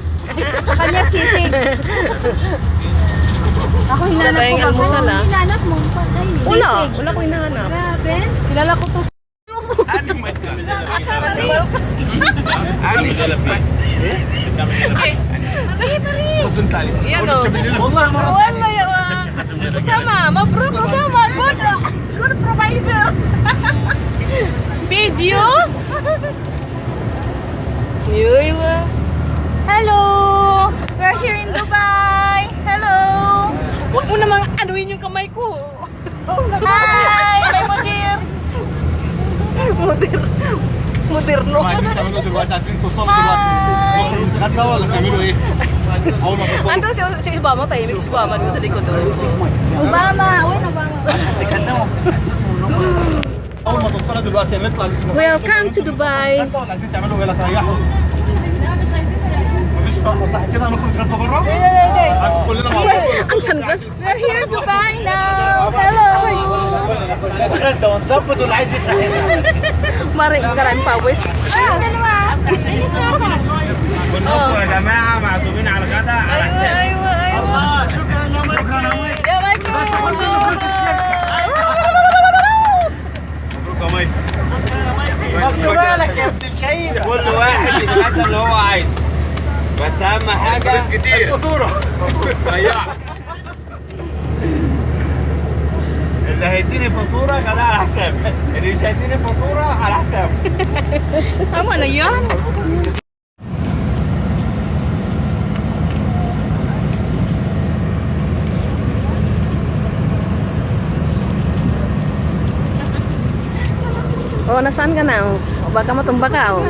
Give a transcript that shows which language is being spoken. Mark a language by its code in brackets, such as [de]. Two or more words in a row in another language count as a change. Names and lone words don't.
[tl] Sa kanya, sisig. Ako hinanap Wala tayong ko ba? almusal, ah. Hinanap mo. Ay, Wala. sisig. Wala ko hinahanap. Grabe. Kilala ko to. Yan o. Wala yan. Usama. Mabruk. Usama. [en] Good provider. Video? [tl] Yun. [en] Hello! We're here in Dubai! Hello! [tl] Huwag mo namang anuin yung kamay ko. Hi! May mudir! Moderno. [ar] عايزين تعملوا دلوقتي عايزين توصلوا دلوقتي المفروض غدا ولا تعملوا ايه؟ اول ما توصلوا [tl] Andun si Obama, tahimik si Obama dun sa likod doon. Obama! Uy, Obama! [ar] اول ما توصلوا دلوقتي نطلع [en] Welcome to Dubai. [ar] غدا ولا عايزين تعملوا ولا تريحوا؟ مفيش فقره صح كده هنخرج غدا بره؟ كلنا مع بعض [tl] Ang sunglass. [en] We're here in Dubai now! Hello! [ar] غدا ونظبط واللي عايز يسرح يسرح [tl] Maraming pawis. Dalawa! Inis na ako! [ar] كلكم يا جماعه معزومين على الغدا على حساب أيوه أيوه. [en] Yeah, my [ar] مبروك يا مايك خد بالك يا ابن الكيس كل واحد يتغدى اللي هو عايزه بس اهم حاجه فلوس كتير فاتوره ضيعت اللي هيديني فاتوره غدا على حساب اللي مش هيديني فاتوره على حسابه [tl] Tama na yan. Oh, nasaan ka na? Oh, baka matumba ka. Oh.